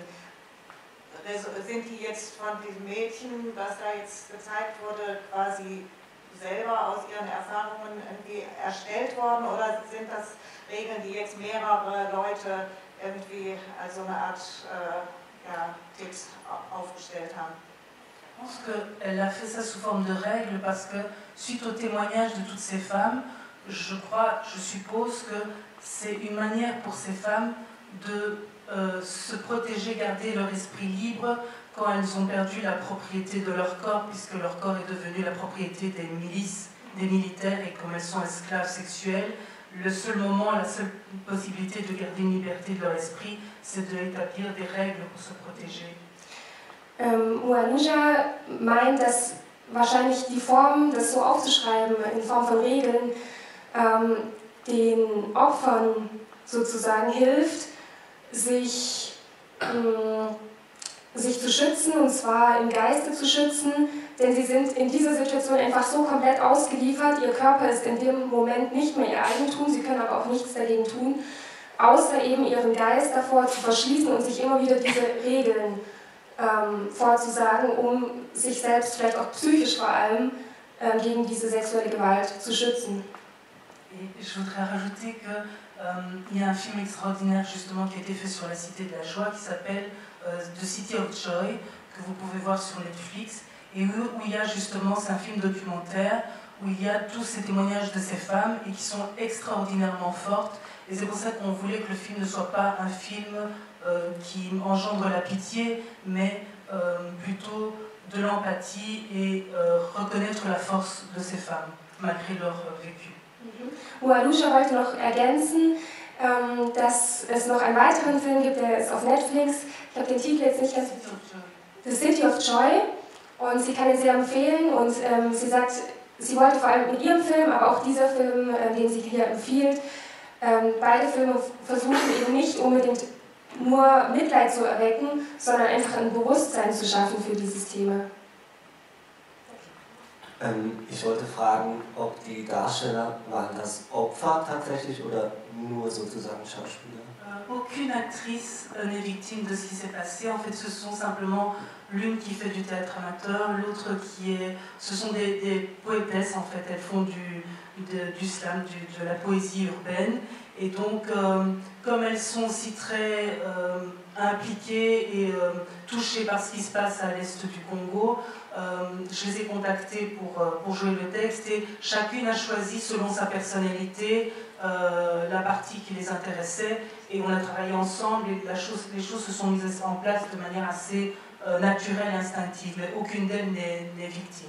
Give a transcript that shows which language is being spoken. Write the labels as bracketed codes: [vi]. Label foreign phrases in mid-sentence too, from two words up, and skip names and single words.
[de] Sind die jetzt von diesem Mädchen, das da jetzt gezeigt wurde, quasi selber aus ihren Erfahrungen irgendwie erstellt worden oder sind das Regeln, die jetzt mehrere Leute irgendwie als so eine Art ja, Tipps aufgestellt haben? [fr] Je pense qu'elle a fait ça sous forme de règles parce que suite au témoignage de toutes ces femmes, je suppose que c'est une manière pour ces femmes de se protéger, garder leur esprit libre quand elles ont perdu la propriété de leur corps, puisque leur corps est devenu la propriété des milices, des militaires, et comme elles sont esclaves sexuelles, le seul moment, la seule possibilité de garder une liberté de leur esprit, c'est d'établir des règles pour se protéger. [de] Mualuja meint, dass wahrscheinlich die Form, das so aufzuschreiben, in Form von Regeln, den Opfern sozusagen hilft, sich zu schützen, und zwar im Geiste zu schützen, denn sie sind in dieser Situation einfach so komplett ausgeliefert, ihr Körper ist in dem Moment nicht mehr ihr Eigentum, sie können aber auch nichts dagegen tun, außer eben ihren Geist davor zu verschließen und sich immer wieder diese Regeln vorzusagen, um sich selbst, vielleicht auch psychisch vor allem, gegen diese sexuelle Gewalt zu schützen. [fr] Et je voudrais rajouter qu'il y a un film extraordinaire justement qui a été fait sur la Cité de la Joie qui s'appelle The City of Joy, que vous pouvez voir sur Netflix, et où il y a justement, c'est un film documentaire, où il y a tous ces témoignages de ces femmes et qui sont extraordinairement fortes. Et c'est pour ça qu'on voulait que le film ne soit pas un film qui engendre la pitié, mais plutôt de l'empathie et reconnaître la force de ces femmes, malgré leur vécu. [de] Mualusha wollte noch ergänzen, dass es noch einen weiteren Film gibt, der ist auf Netflix. Ich habe den Titel jetzt nicht ganz... The City of Joy. Und sie kann ihn sehr empfehlen und sie sagt, sie wollte vor allem mit ihrem Film, aber auch dieser Film, den sie hier empfiehlt, beide Filme versuchen eben nicht unbedingt nur Mitleid zu erwecken, sondern einfach ein Bewusstsein zu schaffen für dieses Thema. Ich wollte fragen, ob die Darsteller, waren das Opfer tatsächlich oder nur sozusagen Schauspieler? [fr] Aucune actrice n'est victime de ce qui s'est passé. En fait, ce sont simplement l'une qui fait du théâtre amateur, l'autre qui est... Ce sont des poétesses, en fait. Elles font du slam, de la poésie urbaine. Et donc, comme elles sont aussi très impliquées et touchées par ce qui se passe à l'est du Congo, je les ai contactées pour jouer le texte et chacune a choisi selon sa personnalité la partie qui les intéressait et on a travaillé ensemble et les choses se sont mises en place de manière assez naturelle et instinctive, mais aucune d'elles n'est victime.